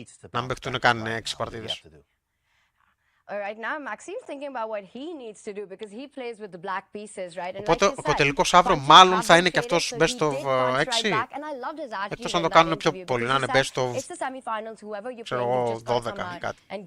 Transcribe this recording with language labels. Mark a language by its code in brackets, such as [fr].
[el] Να μην παιχτούν καν 6 παρτίδες. [en] Right now, Maxime's thinking about what he needs to do because he plays with the black pieces, right? [el] Οπότε ο τελικός αύριο μάλλον θα είναι και αυτός best of 6. Εκτός αν το κάνουν πιο πολύ, να είναι best of, ξέρω εγώ, 12 ή κάτι.